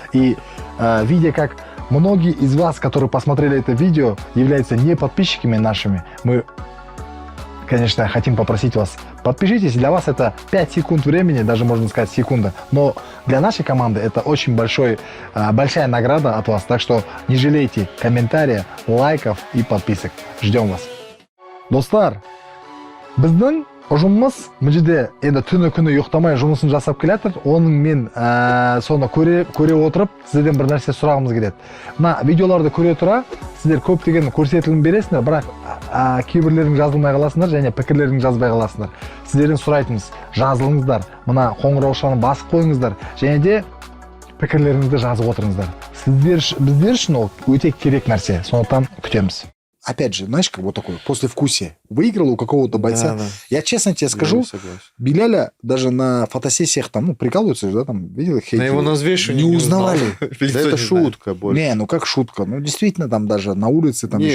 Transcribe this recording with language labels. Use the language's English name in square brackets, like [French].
[Russian] И видя, как многие из вас, которые посмотрели это видео, являются не подписчиками нашими, мы, конечно, хотим попросить вас, подпишитесь. Для вас это 5 секунд времени, даже можно сказать секунда. Но для нашей команды это очень большая награда от вас. Так что не жалейте комментариев, лайков и подписок. Ждем вас. [Kazakh] Достар, біздің ұжымымыз бұл жерде енді түні күні ұйықтамай жұмысын жасап келатыр. Оның мен соны көре отырып сіздерден бір нәрсе сұрағымыз келеді. Мына видеоларды көре тұра сіздер көптеген көрсетілім бересіңдер, бірақ кейбірлерің жазылмай қаласыңдар және пікірлерің жазбай қаласыңдар. Сіздерден сұрайтынымыз, жазылыңыздар, мына қоңыраушаны басып қойыңыздар және де пікірлеріңізді жазып отырыңыздар. Біздер үшін ол өте керек нәрсе. Сондықтан күтеміз. [Russian] Опять же, знаешь, как вот такое послевкусие. Выиграл у какого-то бойца. Да. Я честно тебе скажу, Биляля даже на фотосессиях там, прикалываются, да, там, видел их? На его назвешивание не узнавали. Да это шутка больше. Не, ну как шутка? Ну, действительно, там даже на улице, там еще